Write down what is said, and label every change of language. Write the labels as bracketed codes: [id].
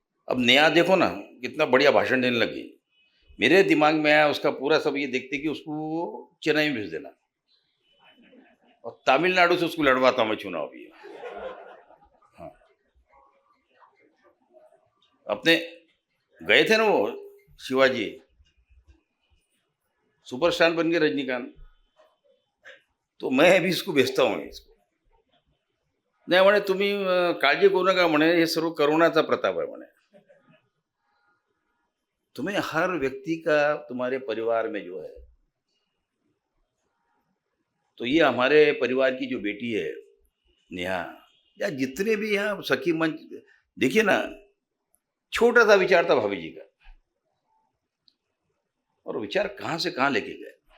[hi] अब नया देखो ना, कितना बढ़िया भाषण देने लगी। मेरे दिमाग में आया उसका पूरा सब ये देखते कि उसको चेन्नई में भेज देना और तमिलनाडु से उसको लड़वाता हूं मैं चुनाव भी। हाँ, अपने गए थे ना वो शिवाजी, सुपरस्टार बन गए रजनीकांत, तो मैं भी इसको भेजता हूँ इसको। [mr] नाही म्हणे तुम्ही काळजी करू नका म्हणे, हे सर्व करोनाचा प्रताप है म्हणे। [hi] तुम्हें हर व्यक्ति का तुम्हारे परिवार में जो है, तो ये हमारे परिवार की जो बेटी है नेहा, या जितने भी यहाँ सखी मंच, देखिए ना, छोटा सा विचार था भाभी जी का, और विचार कहां से कहां लेके गए।